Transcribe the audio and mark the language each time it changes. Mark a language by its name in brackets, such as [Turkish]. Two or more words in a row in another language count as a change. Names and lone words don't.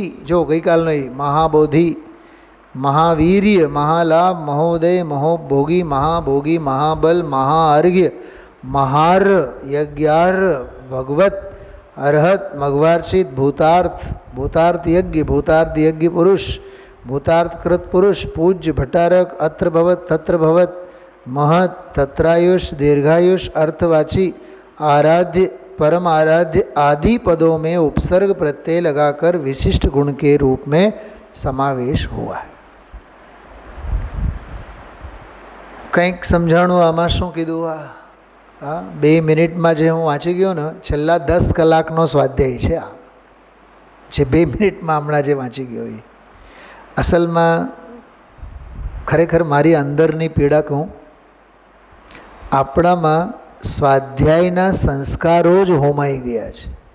[Gujarati] જો ગઈકાલનો એ મહાબોધિ, મહાવીર્ય, મહાલાભ, મહોદય, મહોભોગી, મહાભોગી, મહાબલ, મહાઅર્ઘ્ય, મહાર, યજ્ઞાર, ભગવત, અરહત, મઘવાર્ચિત, ભૂતાર્થ, ભૂતાર્થ યજ્ઞ, ભૂતાર્થ યજ્ઞ પુરુષ, ભૂતાર્થકૃત પુરુષ, પૂજ્ય, ભટ્ટારક, [Sanskrit] अत्र भवत, तत्र भवत, [Hindi] महत, तत्रायुष, दीर्घायुष, अर्थवाची, आराध्य, परम आराध्य आदि पदों में उपसर्ग प्रत्यय लगाकर विशिष्ट गुण के रूप में समावेश हुआ है. [Gujarati] કંઈક સમજાણું આમાં? શું કીધું? હા, 2 મિનિટમાં જે હું વાંચી ગયો ને, છેલ્લા 10 કલાકનો સ્વાધ્યાય છે આ, જે 2 મિનિટમાં હમણાં જે વાંચી ગયો એ અસલમાં ખરેખર મારી અંદરની પીડા કહું, આપણામાં સ્વાધ્યાયના સંસ્કારો જ હોમાઈ ગયા છે.